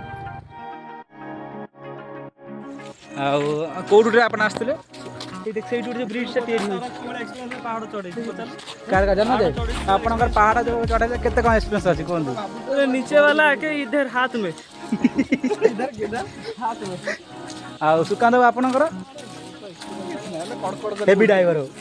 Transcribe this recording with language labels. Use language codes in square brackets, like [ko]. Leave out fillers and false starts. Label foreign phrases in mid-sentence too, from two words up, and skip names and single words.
[or] ଆଉ କୋଉଠୁ ଆପଣ ଆସିଥିଲେ ସେଇଠୁ ଯୋଉ ବ୍ରିଜଟା ତିଆରି ହେଉଛି ପାହାଡ଼ ଚଢ଼େଇ ଜାଣିଲେ ଆପଣଙ୍କର ପାହାଡ଼ ଯୋଉ ଚଢ଼େଇଲେ କେତେ କ'ଣ ଏକ୍ସପିରିଏନ୍ସ ଅଛି କୁହନ୍ତୁ [hi] नीचे वाला है कि इधर हाथ में [or] ଆଉ ସୁକାନ୍ତ ବାବୁ ଆପଣଙ୍କର [en] heavy driver